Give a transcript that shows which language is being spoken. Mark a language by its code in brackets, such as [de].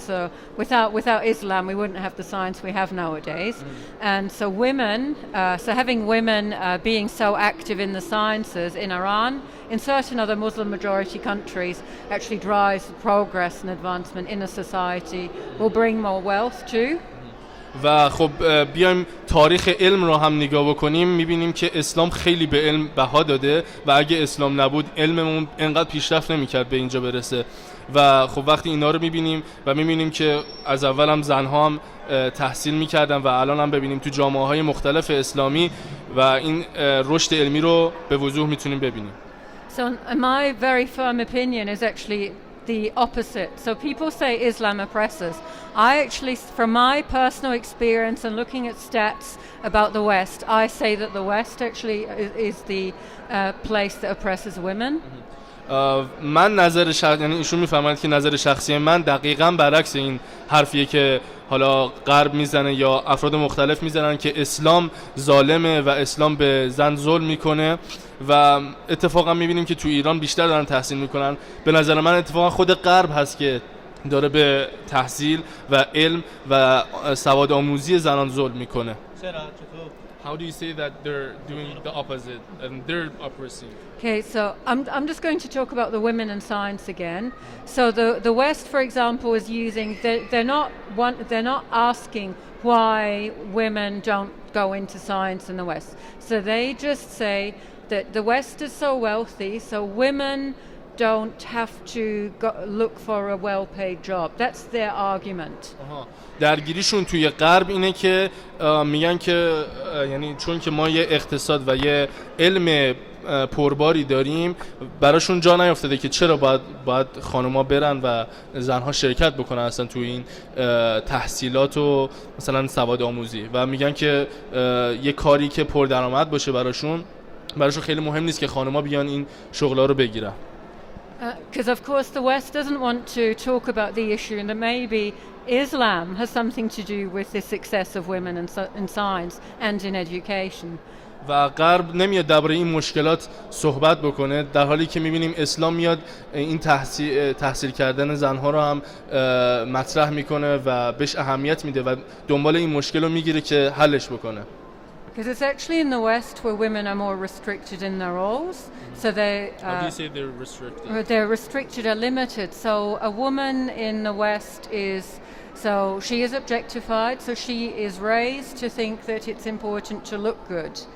[en] So without Islam, we wouldn't have the science we have nowadays. And so having women being so active in the sciences in Iran, in certain other Muslim majority countries, actually drives progress and advancement in a society, will bring more wealth too. [fa] و خب بیایم تاریخ علم رو هم نگاه بکنیم، میبینیم که اسلام خیلی به علم بها داده و اگه اسلام نبود علممون انقدر پیشرفت نمیکرد به اینجا برسه. و خب وقتی اینا رو میبینیم و میبینیم که از اول هم زنها هم تحصیل میکردن و الان هم ببینیم تو جامعه های مختلف اسلامی و این رشد علمی رو به وضوح میتونیم ببینیم. [en] So my very firm opinion is actually the opposite. So people say Islam oppresses. I actually, from my personal experience and looking at stats about the West, I say that the West actually is the place that oppresses women. [fa] من نظر یعنی ایشون میفهمند که نظر شخصی من دقیقاً برعکس این حرفیه که حالا غرب میزنه یا افراد مختلف میزنن که اسلام ظالمه و اسلام به زن ظلم میکنه و اتفاقا میبینیم که تو ایران بیشتر دارن تحصیل میکنن. به نظر من اتفاقا خود غرب هست که داره به تحصیل و علم و سواد آموزی زنان ظلم میکنه. [en] How do you say that they're doing the opposite and they're oppressing? Okay, so I'm just going to talk about the women in science again. So the West, for example, is using they're not asking why women don't go into science in the West. So they just say that the West is so wealthy, so women don't have to look for a well-paid job. That's their argument. [fa] درگیریشون توی غرب اینه که میگن که یعنی چون که ما یه اقتصاد و یه علم پرباری داریم براشون جا نیافتاده که چرا باید خانوما برن و زنها شرکت بکنن اصلا توی این تحصیلات و مثلا سواد آموزی و میگن که یه کاری که پردرآمد باشه براشون خیلی مهم نیست که خانوما بیان این شغلا رو بگیرن. [en] Because of course the West doesn't want to talk about the issue and that maybe Islam has something to do with the success of women in science and in education. [fa] و غرب نمیاد درباره این مشکلات صحبت بکنه در حالی که میبینیم اسلام میاد این تحصیل کردن زنها رو هم مطرح میکنه و بهش اهمیت میده و دنبال این مشکل رو میگیره که حلش بکنه. [en] Because it's actually in the West where women are more restricted in their roles. So they How do you say they're restricted? They're restricted or limited. So a woman in the West she is objectified, so she is raised to think that it's important to look good.